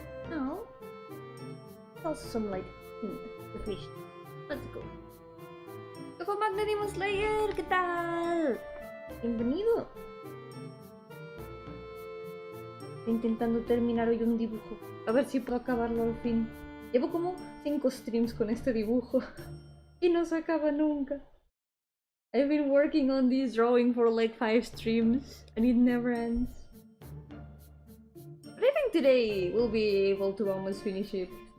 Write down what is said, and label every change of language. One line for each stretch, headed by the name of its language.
English: Now, also some light in the fish. Let's go.
Spanish: Toco Magna Demon Slayer, ¿qué tal? Bienvenido. Estoy intentando terminar hoy un dibujo. A ver si puedo acabarlo al fin. Llevo como 5 streams con este dibujo y no se acaba nunca.
English: I've been working on this drawing for like 5 streams and it never ends. But I think today we'll be able to almost finish it.